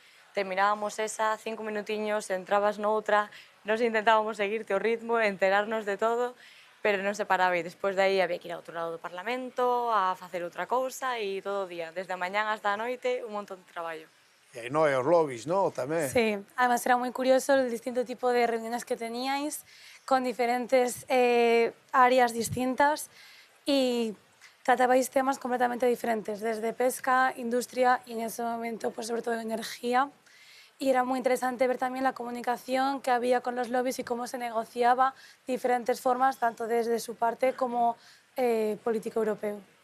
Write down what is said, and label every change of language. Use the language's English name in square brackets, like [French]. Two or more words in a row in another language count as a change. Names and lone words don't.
[Galician] Terminábamos esa, 5 minutiños, entrabas noutra, nos intentábamos seguirte o ritmo, enterarnos de todo, pero non se paraba e despois de aí había que ir a outro lado do Parlamento, a facer outra cousa e todo o día, desde a mañán hasta a noite, un montón de traballo. E aí non é os lobbies, non? Tamén. [Spanish] Sí, además era muy curioso el distinto tipo de reuniones que teníais con diferentes áreas distintas y tratabais temas completamente diferentes, desde pesca, industria y en ese momento pues sobre todo energía. Y era muy interesante ver también la comunicación que había con los lobbies y cómo se negociaba diferentes formas, tanto desde su parte como político europeo.